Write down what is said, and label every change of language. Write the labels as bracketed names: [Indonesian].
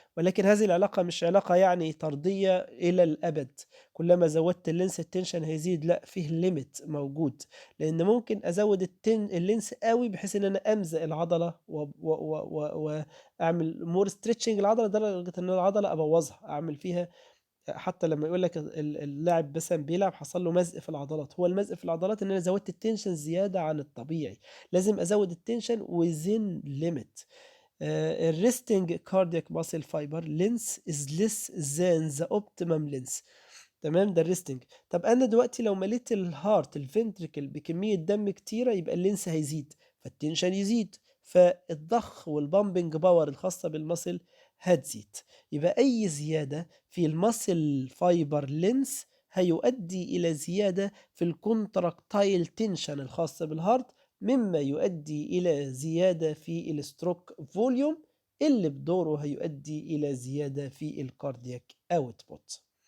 [Arabic] ولكن هذه العلاقة مش علاقة يعني طردية إلى الأبد، كلما زودت اللينس التنشن هيزيد، لأ فيه limit موجود، لأن ممكن أزود اللينس أوي بحيث إن أنا أمزق العضلة وأعمل [English] more stretching [Arabic] العضلة لدرجة إن العضلة أبوظها، أعمل فيها حتى لما يقول لك اللاعب مثلًا بيلعب حصل له مزق في العضلات، هو المزق في العضلات إن أنا زودت التنشن زيادة عن الطبيعي، لازم أزود التنشن [English] within limit. الresting cardiac muscle fiber length is less than the optimum length. [Arabic] تمام، ده الresting. طب أنا دلوقتي لو مليت الventricle بكمية دم كتيرة يبقى اللينس هيزيد، فالتنشن يزيد، فالضخ والبامبنج باور الخاصة بالمصل هتزيد. يبقى أي زيادة في المصل فايبر لينس هيؤدي إلى زيادة في الكونتراكتايل تنشن الخاصة بالهارت، مما يؤدي إلى زيادة في الستروك فوليوم اللي بدوره هيؤدي إلى زيادة في الكاردياك اوتبوت.